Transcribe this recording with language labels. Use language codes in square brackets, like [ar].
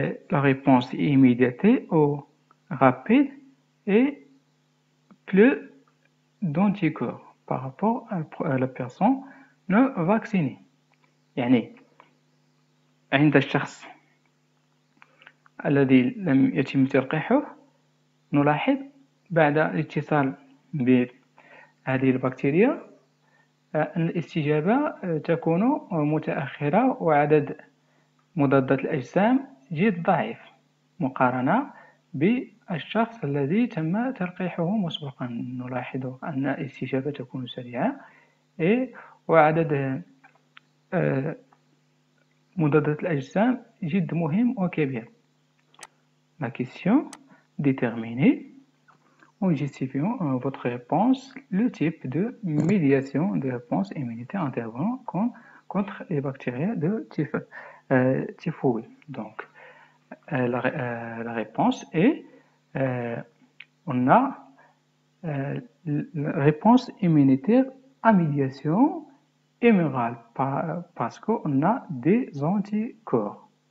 [fr] La réponse immédiate ou rapide et plus d'anticorps par rapport à la personne non vaccinée. [ar] يعني عند الشخص الذي لم يتم تلقيحه نلاحظ بعد الاتصال بهذه البكتيريا أن الاستجابة تكون متأخرة، وعدد مضادات الأجسام جد ضعيف مقارنة بالشخص الذي تم تلقيحه مسبقا. نلاحظ أن الاستجابة تكون سريعة وعدد مضادات الأجسام جد مهم وكبير. [fr] La question: déterminez en justifiant votre réponse le type de médiation de réponse immunitaire intervenant contre les bactéries de typhoïde. Donc, la réponse est, on a la réponse immunitaire à médiation humorale parce qu'on a des anticorps.